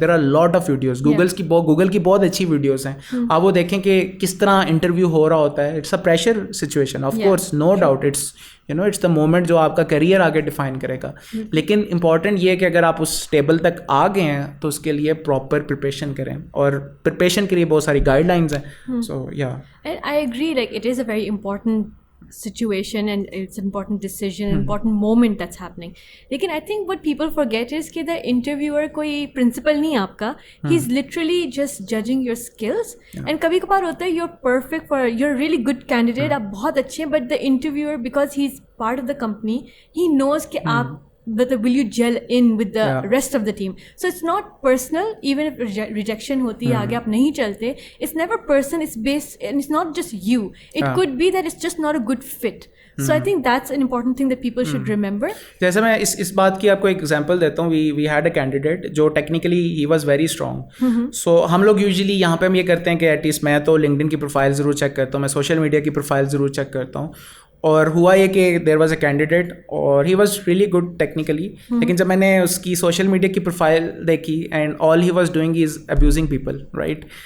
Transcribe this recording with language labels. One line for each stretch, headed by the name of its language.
English: there are lot of videos,
Urdu: Google کی بہت اچھی ویڈیوز ہیں, آپ وہ دیکھیں کہ کس طرح انٹرویو ہو رہا ہوتا ہے.
English: it's a pressure situation, of course, no doubt, it's the moment
Urdu: جو آپ کا کریئر آگے ڈیفائن کرے گا. لیکن امپورٹنٹ یہ ہے کہ اگر آپ اس ٹیبل تک آ گئے ہیں تو اس کے لیے پراپر پریپریشن کریں, اور پریپریشن کے لیے بہت ساری گائیڈ لائنز ہیں. سو یا
English: And I agree, like it is a very important situation and it's an important decision, important moment that's happening. Lekin I think what people forget is کہ the interviewer
Urdu: کوئی principal نہیں آپ کا,
English: he's literally just judging your skills. And
Urdu: کبھی کبھار ہوتا ہے
English: you're perfect for, you're a really good candidate,
Urdu: آپ بہت اچھے ہیں,
English: but the interviewer because he's part of the company, he knows کہ آپ will you gel in with the rest of the team. So it's not personal, even if
Urdu: rejection hoti hai, aage aap nahi chalte,
English: it's never personal, it's based, and it's not just you, it could be that it's just not a good fit. So I think that's an important thing that people should remember.
Urdu: جیسے میں اس بات کی آپ کو ایک example دیتا ہوں.
English: we had a candidate
Urdu: جو
English: Technically he was very strong.
Urdu: سو ہم لوگ یوزلی یہاں پہ ہم یہ کرتے ہیں کہ ایٹ لیسٹ میں تو لنکڈن کی پروفائل ضرور چیک کرتا ہوں, میں سوشل میڈیا کی پروفائل ضرور چیک کرتا ہوں. اور ہوا یہ کہ
English: there was a candidate
Urdu: اور
English: he was really good technically,
Urdu: لیکن جب میں نے اس کی سوشل میڈیا کی پروفائل دیکھی
English: and all he was doing is abusing people,
Urdu: right.